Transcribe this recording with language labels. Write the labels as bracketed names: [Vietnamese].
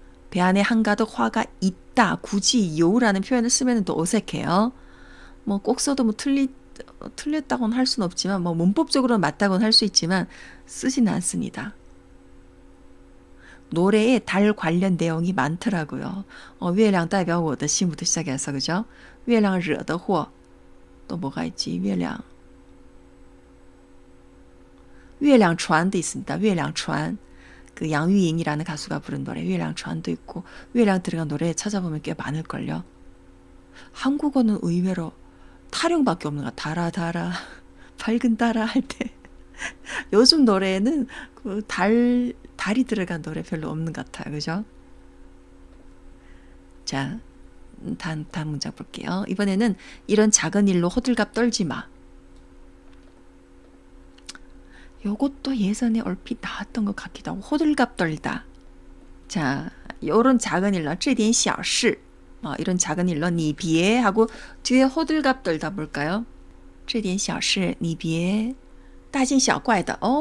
[Korean] 배 안에 한가득 화가 있다. 굳이 요라는 표현을 쓰면 또 어색해요. 뭐 꼭 써도 뭐 틀렸다고는 할 수는 없지만 뭐 문법적으로는 맞다고는 할 수 있지만 쓰지는 않습니다. 노래에 달 관련 내용이 많더라고요. 月亮代表我的心부터 시작해서 그죠? 月亮惹的祸 또 뭐가 있지? 月亮船도 있습니다. 月亮船 그 양유잉이라는 가수가 부른 노래 月亮船도 있고 月亮들어간 노래 찾아보면 꽤 많을걸요. 한국어는 의외로 타령밖에 없는 거 달아 밝은 달아 할 때 요즘 노래에는 그 달이 들어간 노래 별로 없는 것 같아요. 그죠? 자, 다음 문장 볼게요. 이번에는 이런 작은 일로 호들갑 떨지 마. 요것도 예전에 얼핏 나왔던 것 같기도 하고 호들갑 떨다. 자, 요런 작은 일로 [Chinese] 这点小事 [Korean] 이런 작은 일로 [Chinese] 你别 [Korean] 하고 뒤에 호들갑 떨다 볼까요? [Chinese] 这点小事你别大惊小怪的.